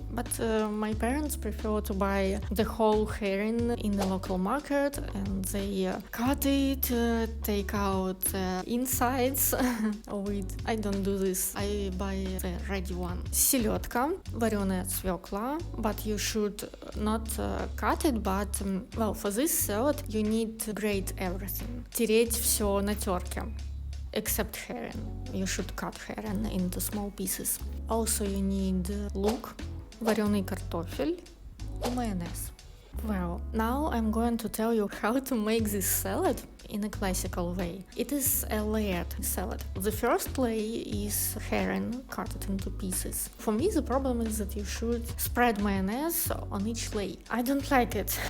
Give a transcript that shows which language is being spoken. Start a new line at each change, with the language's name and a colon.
English: But my parents prefer to buy the whole herring in the local market, and they cut it, take out the insides of it. I don't do this. I buy the ready one.
Russian: Селедка, вареная свекла,
English: but you should not cut it, but, well, for this salad you need to grate everything.
Russian: Тереть все на терке,
English: except herring. You should cut herring into small pieces. Also you need
Russian: лук, вареный картофель и майонез.
English: Well, now I'm going to tell you how to make this salad in a classical way. It is a layered salad. The first layer is herring cut into pieces. For me, the problem is that you should spread mayonnaise on each layer. I don't like it.